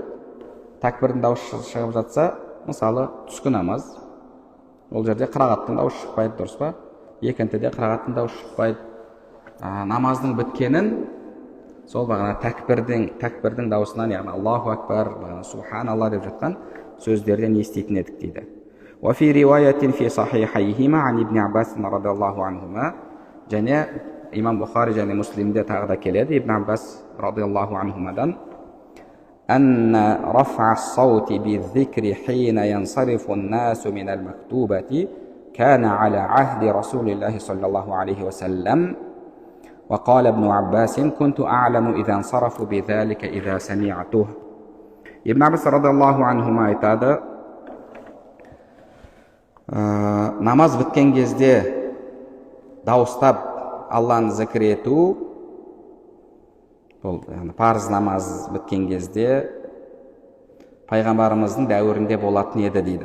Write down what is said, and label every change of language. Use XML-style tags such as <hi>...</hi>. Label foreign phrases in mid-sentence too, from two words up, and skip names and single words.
<kk>Тәкбірдің дауысы шығып жатса, мысалы түскі намаз, ол жерде қырағаттың дауысы шықпайды, дұрыс па? Екіншіде қырағаттың дауысы шықпайды. Намаздың біткенін сол бағана тәкбірдің даусынан, яғни</kk> <ar>الله أكبر,</ar> <kk>субханалла деп жатқан сөздерден еститін едік дейді.</kk> <ar>وفي رواية في صحيحيهما عن ابن عباس رضي الله عنهما.</ar> <kk>және имам Бухари және Муслимде тағы да келеді Ибн Аббас радиаллаху анхумадан:</kk> <ar>أن رفع الصوت بالذكر حين ينصرف الناس من المكتوبة كان على عهد رسول الله صلى الله عليه وسلم. وقال ابن عباس: كنت أعلم إذا انصرفوا بذلك إذا سمعته.</ar> <kk>Ибн Аббас</kk> <ar>رضي الله عنهما</ar> <kk>айтады: намаз біткен кезде дауыстап Алланы зікір ету, бұл парыз намаз біткен кезде пайғамбарымыздың дәуірінде болатын еді дейді.</kk>